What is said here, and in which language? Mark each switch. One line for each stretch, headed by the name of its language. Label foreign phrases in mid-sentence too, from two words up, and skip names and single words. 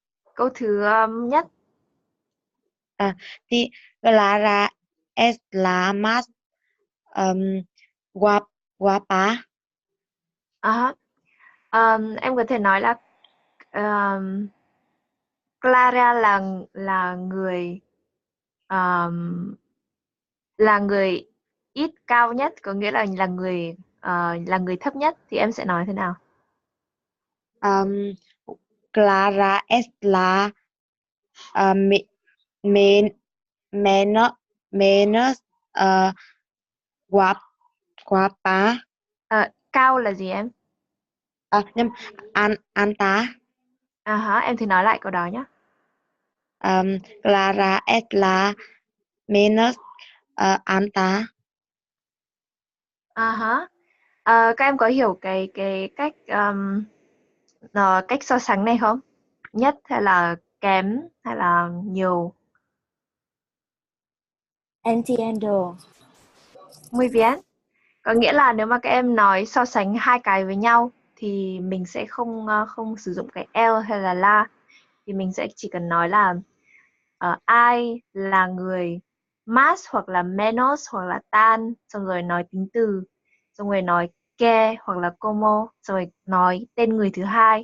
Vietnamese: Câu thứ nhất.
Spanish: Thì Clara es la más guapa.
Vietnamese: Em có thể nói là Clara là người là người ít cao nhất, có nghĩa là là người thấp nhất thì em sẽ nói thế nào?
Spanish: Clara es la menos guapa.
Vietnamese: Cao là gì em? Nhưng alta. Em thử nói lại câu đó nhé.
Spanish: Clara es la menos alta.
Vietnamese: Các em có hiểu cái cách cách so sánh này không? Nhất hay là kém hay là nhiều?
Spanish: Entiendo. Muy bien.
Vietnamese: Có nghĩa là nếu mà các em nói so sánh hai cái với nhau thì mình sẽ không sử dụng cái el hay là la, thì mình sẽ chỉ cần nói là ai là người más hoặc là menos hoặc là tan, xong rồi nói tính từ, xong rồi nói que hoặc là como, xong rồi nói tên người thứ hai.